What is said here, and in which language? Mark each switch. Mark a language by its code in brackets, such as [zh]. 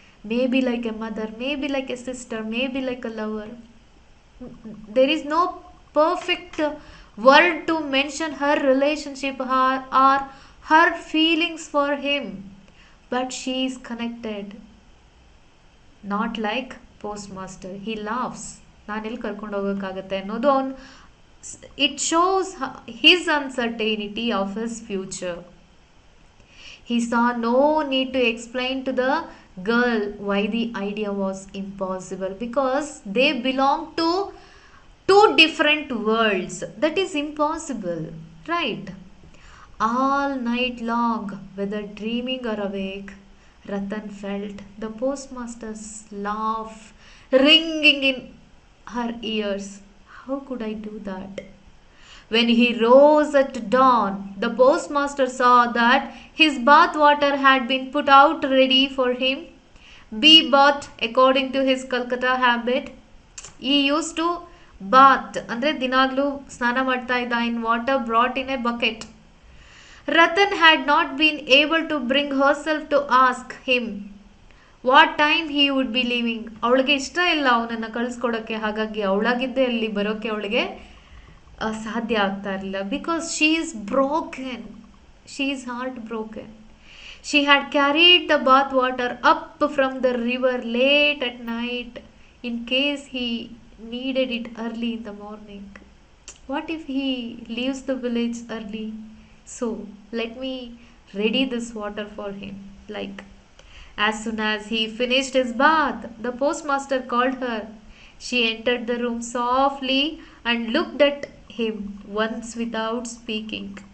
[en] Maybe like a mother, maybe like a sister, maybe like a lover. There is no perfect word to mention her relationship or her feelings for him, but she is connected. Not like postmaster. He laughs. [kn] ನಾನು ಎಲ್ಲಿ ಕರ್ಕೊಂಡು ಹೋಗೋಕ್ಕಾಗತ್ತೆ ಅನ್ನೋದು ಅವನು. [en] It shows his uncertainty of his future. He saw no need to explain to the girl why the idea was impossible, because they belong to two different worlds. That is impossible, right? All night long, whether dreaming or awake, Ratan felt the postmaster's laugh ringing in her ears. How could I do that? When he rose at dawn, the postmaster saw that his bath water had been put out ready for him. Be bath according to his Calcutta habit. He used to bath, [kn] andre dinaglu snana ಮಾಡ್ತಾ ಇದ್ದ [en] in water brought in a bucket. Ratan had not been able to bring herself to ask him what time he would be leaving. [kn] ಅವಳಿಗೆ ಇಷ್ಟ ಇಲ್ಲ ಅವನನ್ನು ಕಳಿಸ್ಕೊಡೋಕ್ಕೆ, ಹಾಗಾಗಿ ಅವಳಾಗಿದ್ದೇ ಅಲ್ಲಿ ಬರೋಕ್ಕೆ ಅವಳಿಗೆ ಸಾಧ್ಯ ಆಗ್ತಾ ಇರಲಿಲ್ಲ. [en] Because she is broken, she is heart broken. She had carried the bath water up from the river late at night in case he needed it early in the morning. What if he leaves the village early? So let me ready this water for him. Like, as soon as he finished his bath, the postmaster called her. She entered the room softly and looked at him once without speaking.